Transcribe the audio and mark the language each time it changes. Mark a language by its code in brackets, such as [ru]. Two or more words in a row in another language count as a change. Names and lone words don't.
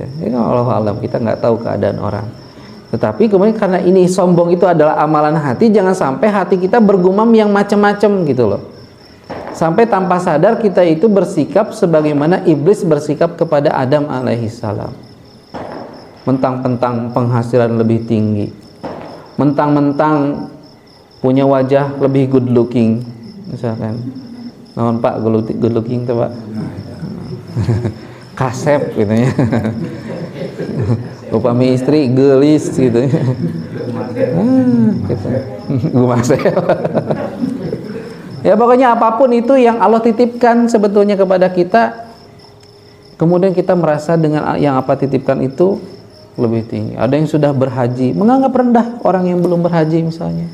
[id] Ini Allah alam, kita enggak tahu keadaan orang. Tetapi kemudian karena ini sombong itu adalah amalan hati, jangan sampai hati kita bergumam yang macam-macam gitu loh. Sampai tanpa sadar kita itu bersikap sebagaimana iblis bersikap kepada Adam [ar] alaihi salam. [id] Mentang-mentang penghasilan lebih tinggi, mentang-mentang punya wajah lebih [en] good looking, [id] misalkan. [su] Naon Pak [en] good looking [su] tuh Pak? Kasep gitu ya. Upami istri gelis gitu. Gitu. Gumasel. [id] Ya pokoknya apapun itu yang Allah titipkan sebetulnya kepada kita, kemudian kita merasa dengan yang apa titipkan itu lebih tinggi. Ada yang sudah berhaji menganggap rendah orang yang belum berhaji misalnya.